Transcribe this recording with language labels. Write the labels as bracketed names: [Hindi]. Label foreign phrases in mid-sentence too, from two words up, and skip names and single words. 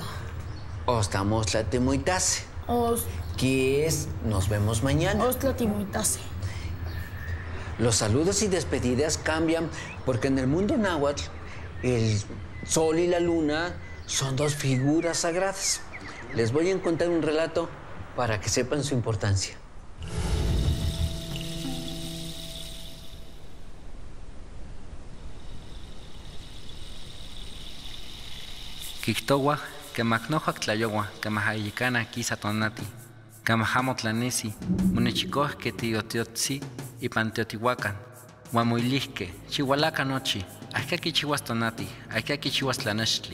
[Spanish] Hasta [Nahuatl languages] mostla temuitase, [Spanish] que es nos vemos mañana. [Nahuatl languages] Ostla timuitase. [Spanish] Los saludos y despedidas cambian porque en el mundo náhuatl el sol y la luna son dos figuras sagradas. Les voy a contar un relato para que sepan su importancia. [Nahuatl languages] Kiktowa, kemaknohak tlayowa, kemahayikana kisa tonati, kamahamo-tlanesi, munechikohke tiotiotzi, ipan teotihuacan, huamuilihke, chihualaca nochi, ahkaki chihuas tonati, ahkaki chihuas tlanextli.